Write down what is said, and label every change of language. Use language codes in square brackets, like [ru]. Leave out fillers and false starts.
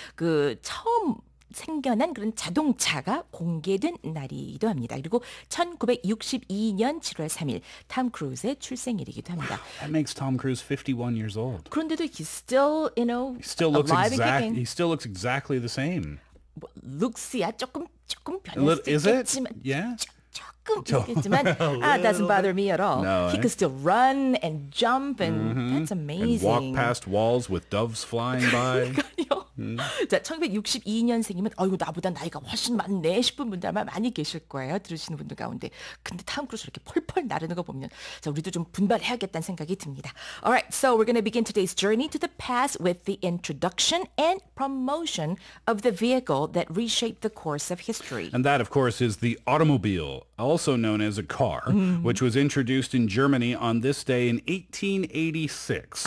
[ko] 그 처음 생겨난 그런 자동차가 공개된 날이기도 합니다. 그리고 1962년 7월 3일 탐 크루즈의 출생일이기도 합니다. [en] That makes Tom Cruise 51 years old. [ko] 그런데도 [en] he's still, you know, He still looks alive and kicking. he still looks exactly the same. [ko] Looks야 조금 변할 수 [en] Is it? [ko] 있겠지만 [en] Yeah. [ko] 조금 있겠지만 [en] doesn't bother me at all. No, he could still run and jump and that's amazing. And walk past walls with doves flying by. [ko] 그러니까요. 자, 1962년생이면 이거 나보다 나이가 훨씬 많네 싶은 분들 아마 많이 계실 거예요. 들으시는 분들 가운데. 근데 탐 크루즈 이렇게 펄펄 나르는 거 보면 자, 우리도 좀 분발해야겠다는 생각이 듭니다. [en] Alright, so we're going to begin today's journey to the past with the introduction and promotion of the vehicle that reshaped the course of history. And that, of course, is the automobile, also known as a car, which was introduced in Germany on this day in 1886.